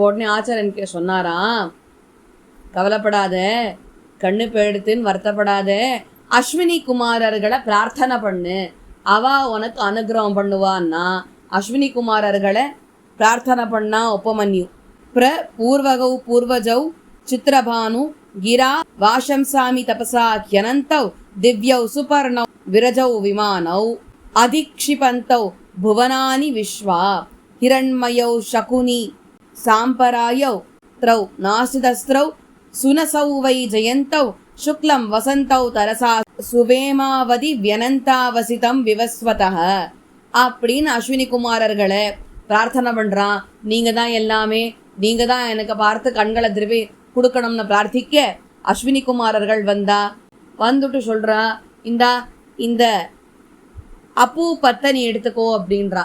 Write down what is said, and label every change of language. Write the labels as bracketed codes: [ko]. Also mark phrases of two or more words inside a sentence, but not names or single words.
[ta] அப்போ உடனே ஆச்சாரியனுக்கே சொன்னாராம், கவலைப்படாத, கண்ணு போயிடுத்துன்னு வருத்தப்படாத, அஸ்வினி குமாரர்களை பிரார்த்தனை பண்ணு, அவ உனக்கு அனுகிரகம் பண்ணுவான்னா அஸ்வினி குமாரர்களை பிரார்த்தனை பண்ணா உபமன்யு. [sa] पूर्वगौ पूर्वजौ चित्रभानु गिरा वाशंसामि तपसा ह्यनन्तौ दिव्यौ सुपर्णौ विरजौ विमानौ अधिक्षिपन्तौ भुवनानि विश्वा हिरण्मयौ शकुनि साम्परायौ त्रौ नासिदस्त्रौ सुनसौ वै जयन्तौ शुक्लं वसन्तौ तरसा सुवेमावதி व्यनन्तावसितं विवस्वतः [ta] அப்படின்னு அஸ்வினி குமாரர்களை பிரார்த்தனை பண்றான். நீங்க தான் எல்லாமே, நீங்க தான் எனக்கு பார்த்து கண்களை திருப்பி கொடுக்கணும்னு பிரார்த்திக்க அஸ்வினி குமாரர்கள் வந்துட்டு சொல்றா, இந்த அப்பூப்பத்தை நீ எடுத்துக்கோ அப்படின்றா.